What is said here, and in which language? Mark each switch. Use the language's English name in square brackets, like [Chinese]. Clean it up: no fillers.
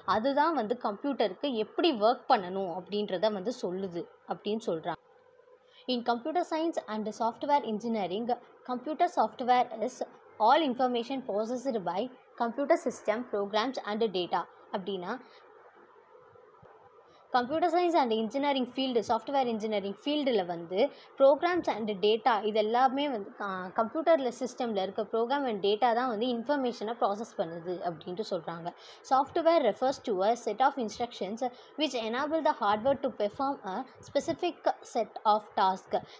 [Tamil] அதுதான் வந்து கம்ப்யூட்டருக்கு எப்படி ஒர்க் பண்ணணும் அப்படின்றத வந்து சொல்லுது அப்படின்னு சொல்கிறாங்க. [English] In computer science and software engineering, computer software is all information processed by computer system, programs and data. [Tamil] அப்படின்னா [English] computer science and engineering field, [Tamil] software engineering ஃபீல்டில் வந்து [English] programs and data [Tamil] இது எல்லாமே வந்து கம்ப்யூட்டரில் சிஸ்டமில் இருக்க ப்ரோக்ராம் அண்ட் டேட்டா தான் வந்து இன்ஃபர்மேஷனை ப்ராசஸ் பண்ணுது அப்படின்ட்டு சொல்கிறாங்க. [English] Software refers to a set of instructions which enable the hardware to perform a specific set of task.